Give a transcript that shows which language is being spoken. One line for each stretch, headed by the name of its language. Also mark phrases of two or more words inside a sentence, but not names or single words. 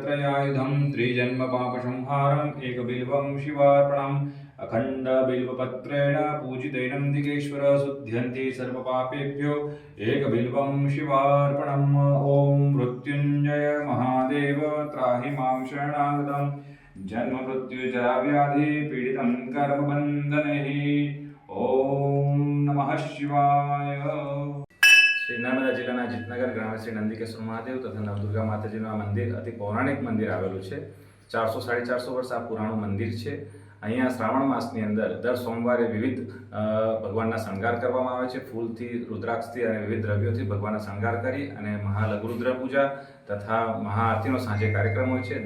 Sanskrit: त्रयायुधं त्रिजन्मपापसंहारम् एकबिल्वं शिवार्पणम् अखंड बिल्वपत्रेण पूजितैनं दिगेश्वर शुद्ध्यन्ति सर्वपापेभ्यो एकबिल्वं शिवार्पणम् ओम मृत्युंजय महादेव त्राहि मां शरणागतं जन्म मृत्युजरा व्याधि पीडितं कर्मबन्धनैः ओम नमः शिवाय।
Gujarati: श्री नर्मदा जिल्लाના જીતનગર ગ્રામે શ્રી નંદીકેશ્વર મહાદેવ તથા નવદુર્ગા માતાજીનું આ મંદિર અતિ પૌરાણિક મંદિર આવેલું છે। 400-450 વર્ષ આ પુરાણું મંદિર છે। અહીંયા શ્રાવણ માસની અંદર દર સોમવારે વિવિધ ભગવાનના શણગાર કરવામાં આવે છે। ફૂલથી, રુદ્રાક્ષથી અને વિવિધ દ્રવ્યોથી ભગવાનના શણગાર કરી અને મહાલઘુરુદ્ર પૂજા તથા મહાઆરતીનો સાંજે કાર્યક્રમ હોય છે।